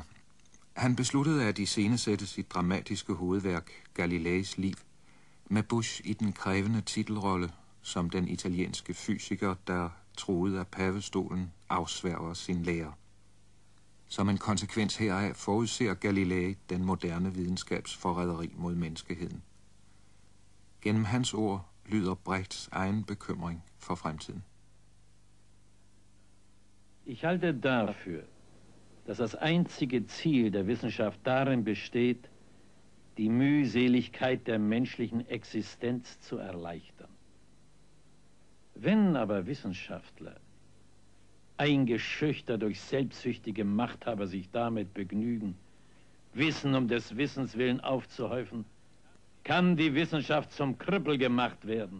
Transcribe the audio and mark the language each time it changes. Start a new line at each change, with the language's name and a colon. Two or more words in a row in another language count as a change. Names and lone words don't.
Danish: Han besluttede at iscenesætte sit dramatiske hovedværk, Galileis liv, med Busch i den krævende titelrolle som den italienske fysiker, der troede af pavestolen afsværger sin lære. Som en konsekvens heraf forudser Galilei den moderne videnskabs forræderi mod menneskeheden. Gennem hans ord lyder Brechts egen bekymring for fremtiden.
German: Ich halte dafür, dass das einzige Ziel der Wissenschaft darin besteht, die Mühseligkeit der menschlichen Existenz zu erleichtern. Wenn aber Wissenschaftler, eingeschüchtert durch selbstsüchtige Machthaber, sich damit begnügen, Wissen um des Wissens willen aufzuhäufen, kann die Wissenschaft zum Krüppel gemacht werden.